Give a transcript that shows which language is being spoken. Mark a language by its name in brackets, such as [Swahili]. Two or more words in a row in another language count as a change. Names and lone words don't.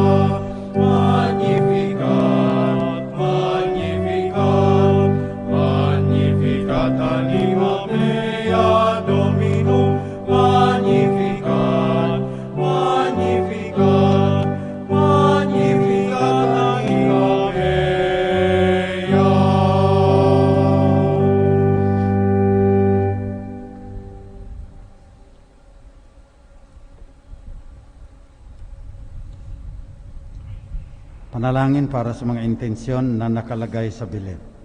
[Latin] Magnificat, magnificat, magnificat anima mea Domino. Magnificat, magnificat, magnificat anima mea. [Filipino] Panalangin para sa mga intensyon na nakalagay sa bilin.